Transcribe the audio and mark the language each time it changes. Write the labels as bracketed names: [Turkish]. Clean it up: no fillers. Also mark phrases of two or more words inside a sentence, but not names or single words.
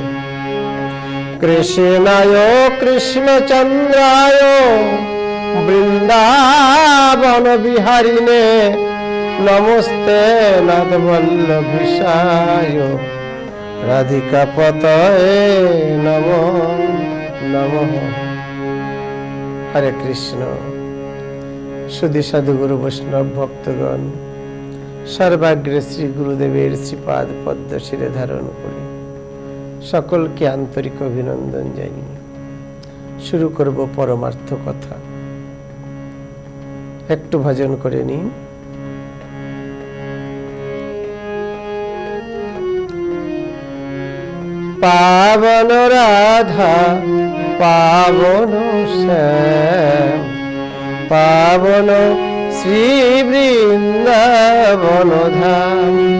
[Sanskrit] कृष्णाय कृष्णचंद्राय वृंदावन बिहारिणे नमस्ते नादवल्लभीशाय राधिका पतये नमो नमः। [Bangla] হরে কৃষ্ণ। সুধী সাধু গুরু বৈষ্ণব ভক্তগণ সর্বাগ্রে শ্রী গুরুদেবের শ্রীপাদ পদ্ম শিরে ধারণ করে সকল কে আন্তরিক অভিনন্দন জানিয়ে শুরু করব পরমার্থ কথা। একটু ভজন করে নি। [Hindi] पावन राधा पावन श्याम पावन श्री वृंदावन धाम।